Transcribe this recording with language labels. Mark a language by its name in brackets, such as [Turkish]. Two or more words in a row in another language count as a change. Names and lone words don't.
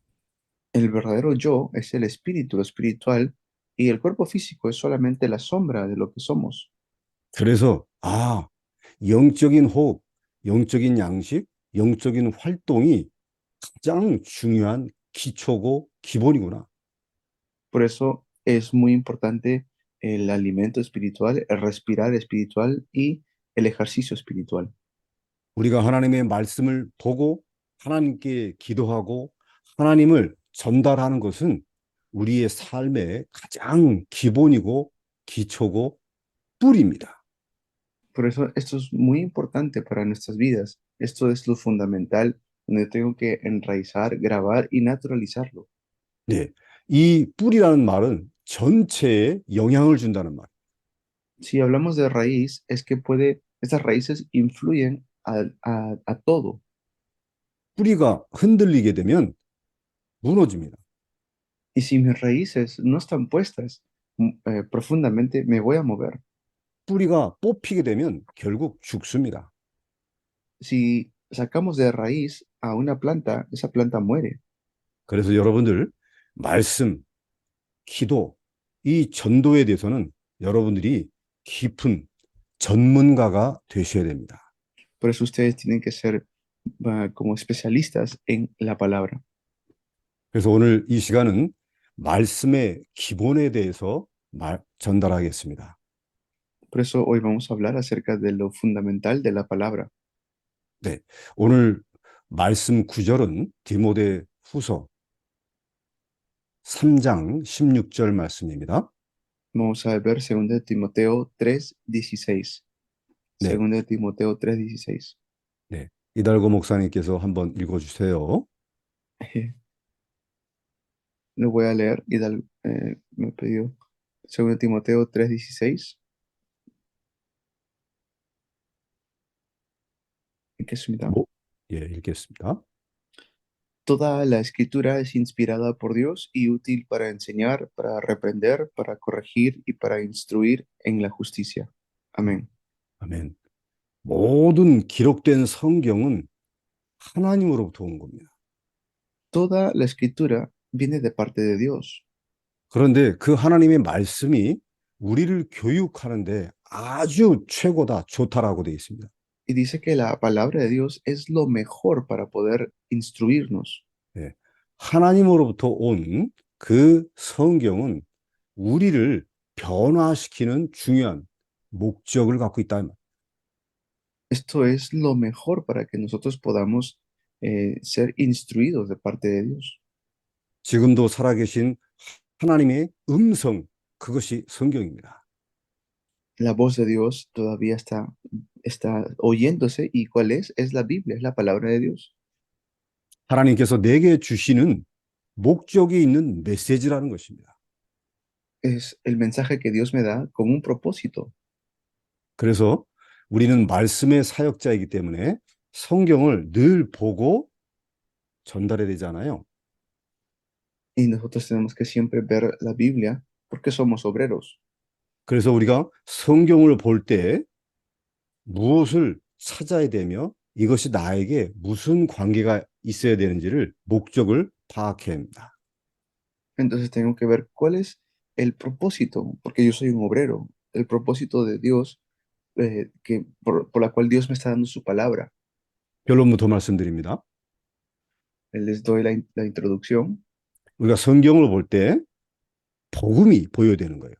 [Spanish] El verdadero yo es el espíritu, lo espiritual, y el cuerpo físico es solamente la sombra de lo que somos. [Korean] 그래서 영적인 호흡, 영적인 양식, 영적인 활동이 가장 중요한 기초고 기본이구나. [Spanish] Por eso es muy importante el alimento espiritual, el respirar espiritual y el ejercicio espiritual. [Korean] 우리가 하나님의 말씀을 보고 하나님께 기도하고 하나님을 전달하는 것은 우리의 삶의 가장 기본이고 기초고 뿔입니다. [Spanish] Por eso esto es muy importante para nuestras vidas. Esto es lo fundamental donde tengo que enraizar, grabar y naturalizarlo. [Korean] 네, 이 뿔이라는 말은 전체에 영향을 준다는 말. [Spanish] Si hablamos de raíz, es que estas raíces influyen a todo. [Korean] 뿌리가 흔들리게 되면 무너집니다. [Spanish] Y si mis raíces no están puestas profundamente, me voy a mover. [Korean] 뿌리가 뽑히게 되면 결국 죽습니다. [Spanish] Si sacamos de raíz a una planta, esa planta muere. [Korean] 그래서 여러분들 말씀, 기도, 이 전도에 대해서는 여러분들이 깊은 전문가가 되셔야 됩니다. [Spanish] Por eso ustedes tienen que ser como especialistas en la palabra. [Korean] 그래서 오늘 이 시간은 말씀의 기본에 대해서 전달하겠습니다. [Spanish] Por eso hoy vamos a hablar acerca de lo fundamental de la palabra. [Korean] 네, 오늘 말씀 구절은 디모데 후서 3장 16절 말씀입니다. [Spanish] Vamos a ver 2 Timoteo 3:16. [Korean] 네. [Spanish] 2 Timoteo 3:16. [Korean] 네, 이달고 목사님께서 한번 읽어주세요. [Spanish] Lo voy a leer. Me pidió 2 Timoteo 3:16. [Korean] 읽겠습니다. 예, 읽겠습니다. [Spanish] Toda la escritura es inspirada por Dios y útil para enseñar, para reprender, para corregir y para instruir en la justicia. Amén. [Korean] 아멘. 모든 기록된 성경은 하나님으로부터 온 겁니다. [Spanish] Toda la escritura viene de parte de Dios. [Korean] 그런데 그 하나님의 말씀이 우리를 교육하는데 아주 최고다, 좋다라고 되어 있습니다. [Spanish] Y dice que la palabra de Dios es lo mejor para poder instruirnos. [Korean] 네, 하나님으로부터 온 그 성경은 우리를 변화시키는 중요한 목적을 갖고 있다. [Spanish] Esto es lo mejor para que nosotros podamos ser instruidos de parte de Dios. [Korean] 지금도 살아계신 하나님의 음성, 그것이 성경입니다. [Spanish] La voz de Dios todavía está oyéndose. ¿Y cuál es? Es la Biblia, es la palabra de Dios. [Korean] 하나님께서 내게 주시는 목적이 있는 메시지라는 것입니다. [Spanish] Es el mensaje que Dios me da con un propósito. [Korean] 그래서 우리는 말씀의 사역자이기 때문에 성경을 늘 보고 전달해야 되잖아요. [Spanish] Y nosotros tenemos que siempre ver la Biblia porque somos obreros. [Korean] 그래서 우리가 성경을 볼 때 무엇을 찾아야 되며 이것이 나에게 무슨 관계가 있어야 되는지를 목적을 파악해야 합니다. [Spanish] Entonces tengo que ver cuál es el propósito, porque yo soy un obrero, el propósito de Dios por la cual Dios me está dando su palabra. [Korean] 결론부터 말씀드립니다. [Spanish] Les doy la introducción. [Korean] 우리가 성경을 볼 때 복음이 보여야 되는 거예요.